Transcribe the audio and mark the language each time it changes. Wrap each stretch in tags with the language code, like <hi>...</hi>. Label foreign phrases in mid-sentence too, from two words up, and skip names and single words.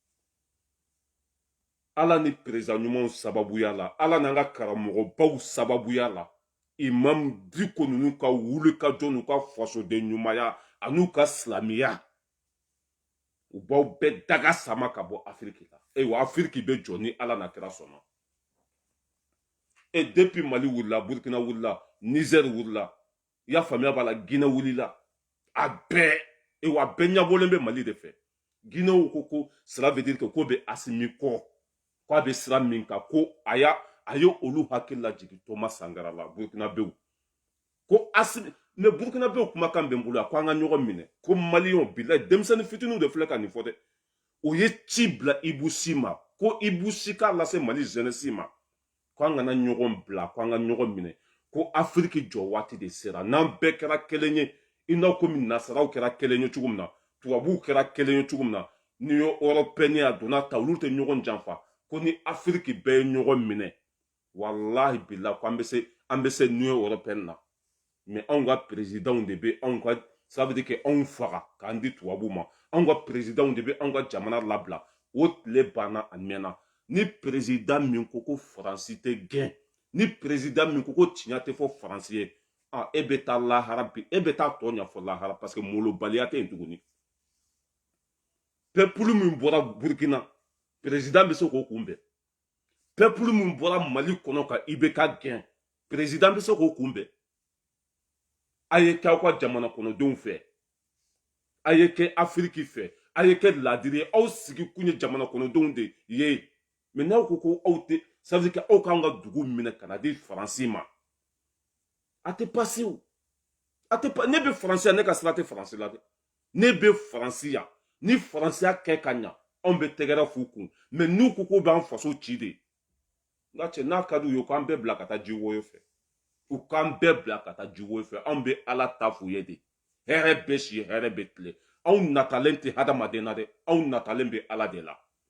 <bm>ala ni perezan ɲumanw sababuya la ala n'an ka karamɔgɔbaw sababuya la imam diko ninnu ka wulikajɔ n'u ka fasoden ɲumanya an'u ka silamɛya u b'aw bɛɛ daga sama ka bɔ afiriki la ayiwa afiriki bɛ jɔ ni ala n'a kɛra sɔnna</bm> <fr>et depuis</fr> <bm>mali wulila burkina wulila niger wulila i y'a faamuya b'a la guinée wulila a bɛɛ ayiwa a bɛɛ ɲɛbɔlen bɛ mali de fɛ guinéw ko</bm> <fr>cela veut dire que</fr> <bm>k'o bɛ asimi kɔ k'a bɛ sira min kan ko a ye olu hakili lajigin Thomas Sankara la burkinabew ko asimi mais burkinabew kumakan bɛ n bolo ko an ka ɲɔgɔn minɛ ko maliyɛnw bilayi denmisɛnnin fitininw de filɛ ka nin fɔ dɛ o ye ci bila Ibusi ma ko Ibusi k'a lase mali jeunesse ma ko an kana ɲɔgɔn bila ko an ka ɲɔgɔn minɛ ko afiriki jɔ waati de sera n'an bɛɛ kɛra kelen ye i n'a komi nasaraw kɛra kelen ye cogo min na tubabuw kɛra kelen ye cogo min na ni européen a donna ta olu tɛ ɲɔgɔn janfa ko ni afiriki bɛɛ ye ɲɔgɔn minɛ walahi bila ko an bɛ se Union européenne na mais anw ka présidentw de bɛ anw ka</bm> <fr>ça veut dire que</fr> <bm>anw faga k'an di tubabuw ma anw ka présidentw de bɛ anw ka jamana labila o tile banna a mɛnna ni président min ko ko faransi tɛ gɛn ni président min ko ko tiɲɛ tɛ fɔ faransi ye e bɛ taa lahara bi e bɛ taa tɔ ɲɛfɔ lahara</bm> <fr>parce que</fr> <bm>molobaliya tɛ yen tuguni peuple min bɔra burkina président bɛ se k'o kunbɛn peuple min bɔra mali kɔnɔ ka IBK gɛn président bɛ se k'o kunbɛn a ye kɛ aw ka jamana kɔnɔdenw fɛ a ye kɛ afiriki fɛ a ye kɛ ladiri ye aw sigi kun ye jamana kɔnɔdenw de ye mais n'aw ko aw tɛ</bm> <fr>ça veut dire que</fr> <bm>aw k'an ka dugu minɛ ka na di faransi ma a tɛ pase o a tɛ ne bɛ faransi yan ne ka sira tɛ faransi la dɛ ne bɛ faransi yan ni faransiya kɛ ka ɲa anw bɛ tɛgɛrɛ f'u kun mais n'u ko k'u b'an faso ci de nka cɛ n'a ka d'u ye k'an bɛɛ bila ka taa jiwoyo fɛ u k'an bɛɛ bila ka taa jiwoyo fɛ anw bɛ ala ta f'u ye de hɛrɛ bɛ si hɛrɛ bɛ tile anw natalen tɛ hadamaden na dɛ anw natalen bɛ ala de la</bm>